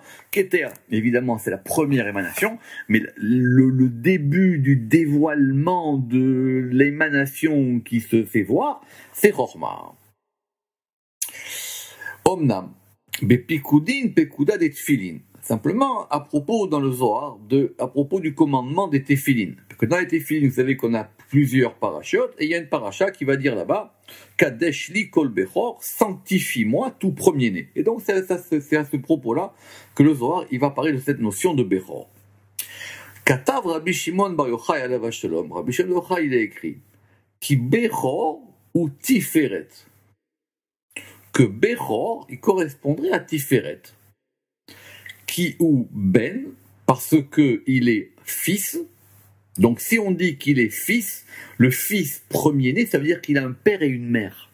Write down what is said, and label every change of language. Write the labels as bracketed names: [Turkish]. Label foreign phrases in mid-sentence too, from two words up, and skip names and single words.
[French] Keter, évidemment, c'est la première émanation, mais le début du dévoilement de l'émanation qui se fait voir, c'est Chorma. [Hebrew] אמנם, בפיקודין, פקודה des Tfilin. [French] Simplement, à propos dans le Zohar, à propos du commandement des Tefilin. Parce que dans les Tefilin, vous savez qu'on a plusieurs parachutes, et il y a une paracha qui va dire là-bas, [Hebrew] קדש לי כל בכור, [French] sanctifie-moi tout premier-né. Et donc, c'est à ce propos-là que le Zohar, il va parler de cette notion de bechor. [Hebrew] כתב רבי שמעון בר יוחאי עליו שלום. [French] Rabbi Shimon Bar Yochai, il a écrit, [Hebrew] כי בכור הוא תפארת. [French] Que bechor, il correspondrait à tiferet. [Hebrew] כי הוא בן, [French] parce que il est fils. Donc si on dit qu'il est fils, le fils premier-né, ça veut dire qu'il a un père et une mère.